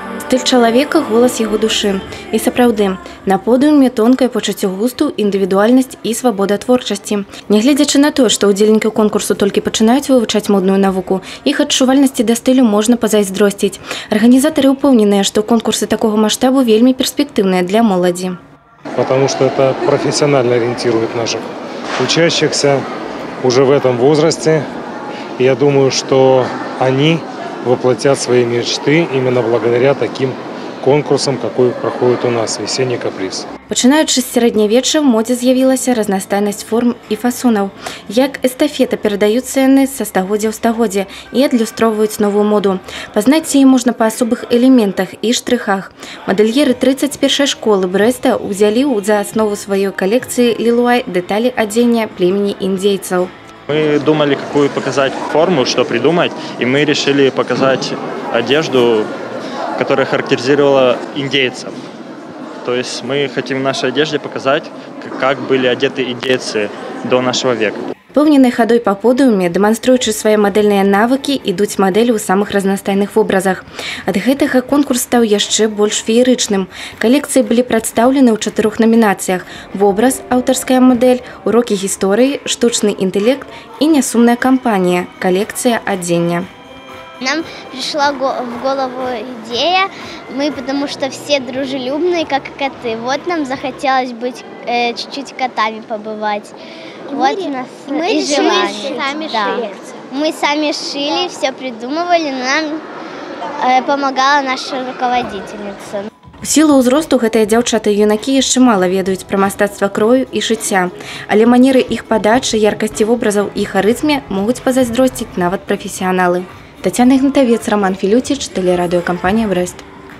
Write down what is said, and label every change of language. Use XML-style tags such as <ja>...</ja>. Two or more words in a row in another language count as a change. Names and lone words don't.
<be>Стыль чалавека, голас яго душы. І сапраўды, на подыуме тонкае пачуццё густу, індывідуальнасць і свабода творчасці. Нягледзячы на тое, што ўдзельнікі конкурсу толькі пачынаюць вывучаць модную навуку, іх адчувальнасці да стылю можна пазайздросціць. Арганізатары ўпэўненыя, што конкурсы такога маштабу вельмі перспектыўныя для моладзі.</be> <ru>Потому что это профессионально ориентирует наших учащихся уже в этом возрасте. И я думаю, что они воплотят свои мечты именно благодаря таким конкурсам, какой проходит у нас «Весенний каприз».</ru> <be>Пачынаючы з сярэднявечча ў модзе з'явілася разнастайнасць форм і фасонаў. Як эстафета перадаюцца яны са стагоддзя ў стагоддзе і адлюстроўваюць новую моду. Пазнаць яе можна па асобых элементах і штрыхах. Мадэльеры 31-й школы Брэста ўзялі за аснову сваёй калекцыі «Лілуай» дэталі адзення племені індзейцаў.</be> <ru>Мы думали, какую показать форму, что придумать, и мы решили показать одежду, которая характеризовала индейцев. То есть мы хотим в нашей одежде показать, как были одеты индейцы до нашего века.</ru> <be>Пэўненай хадой па подыуме, дэманструючы свае мадэльныя навыкі, ідуць мадэлі ў самых разнастайных вобразах. Ад гэтага конкурс стаў яшчэ больш феерычным. Калекцыі былі прадстаўлены ў 4 номінацыях: вобраз, аўтарская мадэль, урокі гісторыі, штучны інтэлект і нясумная кампанія, калекцыя адзення.</be> <ru>Нам пришла в голову идея, потому что все дружелюбные, как коты. Вот нам захотелось быть чуть-чуть котами побывать. Вот у нас и желание. Мы сами шили, все придумывали, но нам помогала наша руководительница.</ru> <be>У сілу ўзросту гэтыя дзяўчаты і юнакі яшчэ мала ведаюць пра мастацтва крою і шыцця, але манеры іх падачы, яркасці вобразаў і харызме могуць пазайздросціць нават прафесіяналы. Тацяна Ігнатавец, Роман Філюціч, тэлерадыёкампанія «Брэст».</be>